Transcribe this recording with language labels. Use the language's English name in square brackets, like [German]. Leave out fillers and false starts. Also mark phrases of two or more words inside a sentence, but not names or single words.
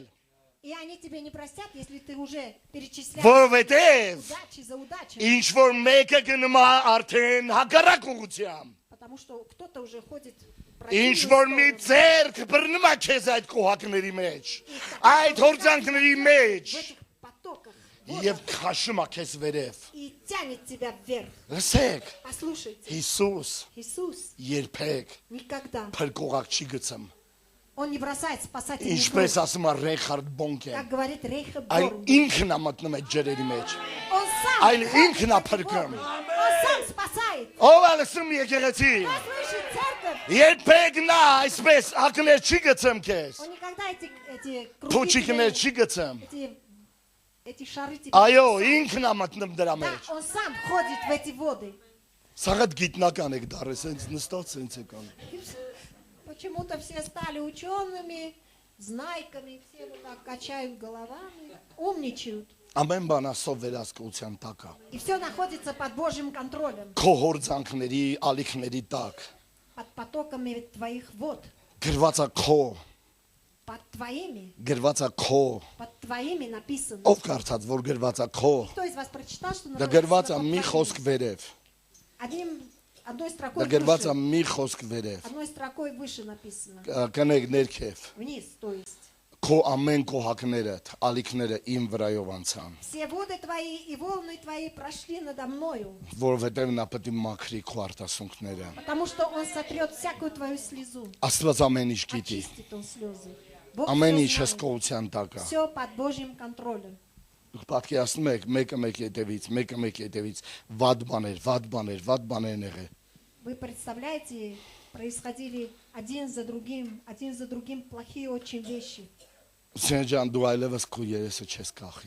[Russian] И они тебе не простят, если ты уже перечисляешь [Armenian] որովհետև [Russian] удачи за удачей. [Armenian] ինչ որ մեկը գնում է արդեն հակառակ ուղղությամբ։ [Russian] Потому что кто-то уже ходит в [Armenian] Ինչ [Russian] противную [Armenian] որ մի [Russian] сторону. [Armenian] ձերք բռնում է քեզ այդ կոհակների մեջ, այդ հորձանքների մեջ [Russian] В этих потоках. [Armenian] եւ քաշում է քեզ վերև։ [Russian] И тянет тебя вверх. [Armenian] Լսեք, [Russian] Послушайте, [Armenian] Հիսուս [Russian] Иисус [Armenian] երբեք [Russian] никогда, [Armenian] փրկողակ չի գցում։ [Russian] Он не бросает спасательный [Armenian] Ինչպես [Russian] круг, [Armenian] ասում է Ռեյխարդ Բոնկեն, [Russian] как говорит Рейхард [Armenian] այլ [Russian] Борн. [Armenian] ինքն է մտնում այդ ջրերի մեջ։ [Russian] Он сам [Armenian] Այլ [Russian] ходит [Armenian] ինքն է [Russian] в эти [Armenian] փրկում։ [Russian] воды. Он сам спасает. [Armenian] Ով է լսում եկեղեցի։ [Russian] Послушай, церковь, [Armenian] Երբեք նա այսպես ակներ չի գցում քեզ։ [Russian] он никогда эти круги, [Armenian] Փոչիկներ [Russian] тебе- [Armenian] չի գցում։ [Russian] эти шары тебе... [Armenian] Այո, ինքն է մտնում դրա [Russian] Да, [Armenian] մեջ։ [Russian] он сам ходит в эти воды. [Armenian] Սաղդ գիտնական եք դարը, սենց նստած սենց եք անում։ [Russian] И почему-то все стали учеными, знайками, все вот так качают головами, умничают. [Armenian] Ամեն բան ասով վերահսկողության տակ է։ [Russian] И все находится под Божьим контролем, [Armenian] Քո հորձանքների, ալիքների տակ։ [Russian] под потоками твоих вод, [Armenian] Գրված է քո, [Russian] под твоими, [Armenian] գրված է քո։ [Russian] под твоими написано. [Armenian] Ով կարծած, որ գրված է քո։ [Russian] Кто из вас прочитал, что [Armenian] Դա [Russian] находится [Armenian] գրված է [Russian] под [Armenian] մի [Russian] твоими? [Armenian] խոսք վերև։ [Russian] Одной строкой [Armenian] Դա գրված է [Russian] выше, [Armenian] մի խոսք վերև։ [Russian] одной строкой выше написано. [Armenian] Կնեք ներքև։ [Russian] Вниз, то есть. [Armenian] քո ամեն կոհակները, ալիքները իմ վրայով անցան, [Russian] Все воды твои и волны твои прошли надо мною, [Armenian] որովհետև նա պետք է մաքրի քո արտասունքները։ [Russian] потому что Он сотрет всякую твою слезу. [Armenian] Աստված ամեն ինչ գիտի, [Russian] Очистит Он слезы. Бог [Armenian] ամեն ինչ [Russian] все знает. [Armenian] հսկողության տակ է։ [Russian] Все под Божьим контролем. [Armenian] Դուք պատկերացնում եք, մեկը հետևից վատ բաներ եղել։ [Russian] Вы представляете, происходили один за другим плохие очень вещи. [Armenian] Սենջան դու այլևս քո երեսը չես կախի։